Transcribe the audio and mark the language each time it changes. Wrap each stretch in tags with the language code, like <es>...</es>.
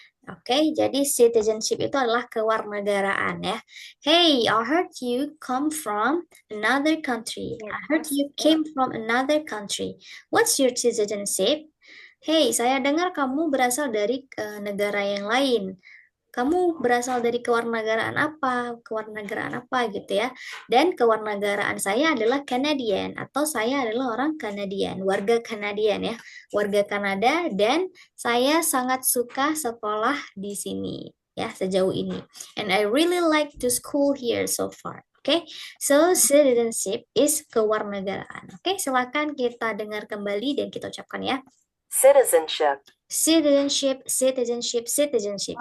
<id>Oke, jadi citizenship itu adalah kewarganegaraan ya.</id> <en>Hey, I heard you come from another country. I heard you came from another country. What's your citizenship?</en> <id>Hey, saya dengar kamu berasal dari negara yang lain. Kamu berasal dari kewarganegaraan apa? Kewarganegaraan apa gitu ya. Dan kewarganegaraan saya adalah Canadian atau saya adalah orang Canadian, warga Canadian ya. Warga Kanada dan saya sangat suka sekolah di sini ya sejauh ini.</id> <en>And I really like the school here so far. Oke, so citizenship is kewarganegaraan.</en> <id>Oke, silakan kita dengar kembali dan kita ucapkan ya.</id> <en>Citizenship. Citizenship, citizenship, citizenship.</en>